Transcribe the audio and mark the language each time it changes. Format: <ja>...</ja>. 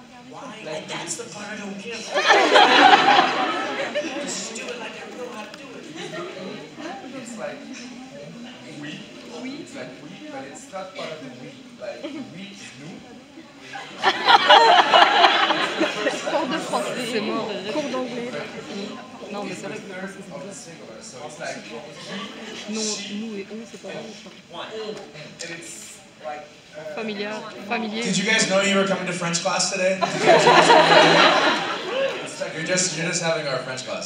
<en>Why? That's the part I don't get. Just do it like I know how to do it. it's like we. It's like we, but it's not part of the we. Like we is nous.</en> <fr>Cours de français, c'est mort. Cours d'anglais. Non, mais c'est vrai que le français, c'est ça. Non, nous et on, c'est pas vrai. Familier.</fr> <en>Did you guys know you were coming to French class today? Did you guys know You're just having our French class.</en>